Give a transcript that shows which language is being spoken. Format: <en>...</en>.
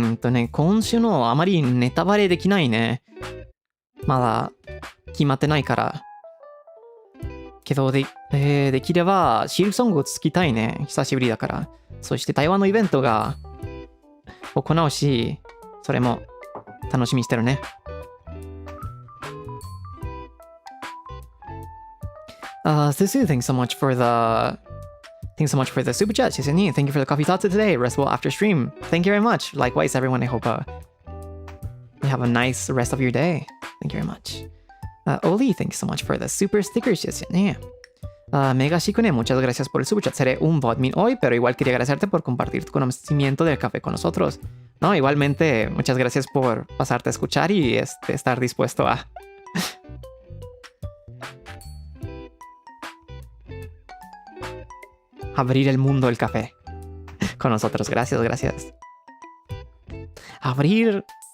<ja>ね、今週のあまりネタバレできないね。まだ決まってないから。けどできればシールソングをつきたいね。久しぶりだから。そして台湾のイベントが行うし、それも楽しみにしてるね。</ja> <en>Susu, thanks so much for the super chat. She said, thank you for the coffee thoughts today. Rest well after stream. Thank you very much. Likewise, everyone. I hope you have a nice rest of your day. Thank you very much. Oli, thanks so much for the super stickers. She said,</en> <es>Mega Shikune, muchas gracias por el super chat. Seré un botmin hoy, pero igual quería agradecerte por compartir tu conocimiento del café con nosotros. No, igualmente, muchas gracias por pasarte a escuchar y estar dispuesto a abrir el mundo del café con nosotros. Gracias, gracias. Abrir...</es>